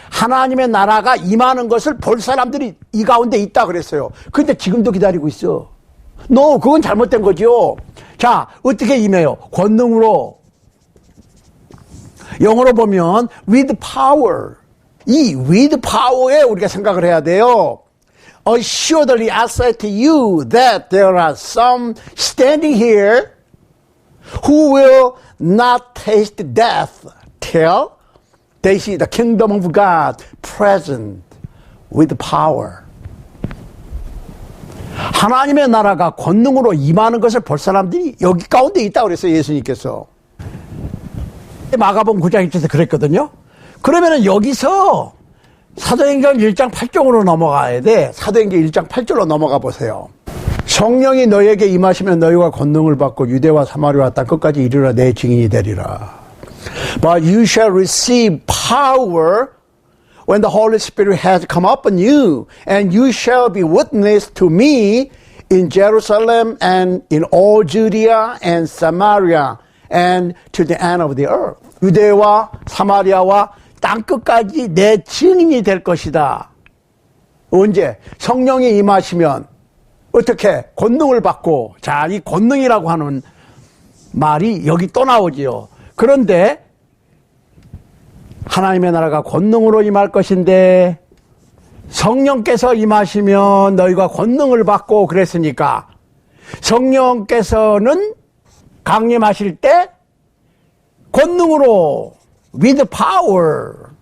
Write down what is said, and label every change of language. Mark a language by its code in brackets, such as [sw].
[ko] 하나님의 나라가 임하는 것을 볼 사람들이 이 가운데 있다 그랬어요. 근데 지금도 기다리고 있어. 그건 잘못된 거죠. 자, 어떻게 임해요? 권능으로. 영어로 보면 [en] with power. [ko] 이 with power에 우리가 생각을 해야 돼요. [en] Assuredly I say to you that there are some standing here who will not taste death till they see the kingdom of God present with power. [ko] 하나님의 나라가 권능으로 임하는 것을 볼 사람들이 여기 가운데 있다고 그랬어요. 예수님께서. 마가복음 9장 1절에서 그랬거든요. 그러면은 여기서 사도행전 1장 8절로 넘어가야 돼. 사도행전 1장 8절로 넘어가 보세요. 성령이 너에게 임하시면 너희가 권능을 받고 유대와 사마리아 땅 끝까지 이르러 내 증인이 되리라. [en] But you shall receive power when the Holy Spirit has come upon you, and you shall be witness to me in Jerusalem and in all Judea and Samaria and to the end of the earth. [ko] 유대와 사마리아와 땅 끝까지 내 증인이 될 것이다. 언제? 성령이 임하시면 어떻게? 권능을 받고. 자, 이 권능이라고 하는 말이 여기 또 나오지요. 그런데 하나님의 나라가 권능으로 임할 것인데 성령께서 임하시면 너희가 권능을 받고 그랬으니까 성령께서는 강림하실 때 권능으로 [en] with power.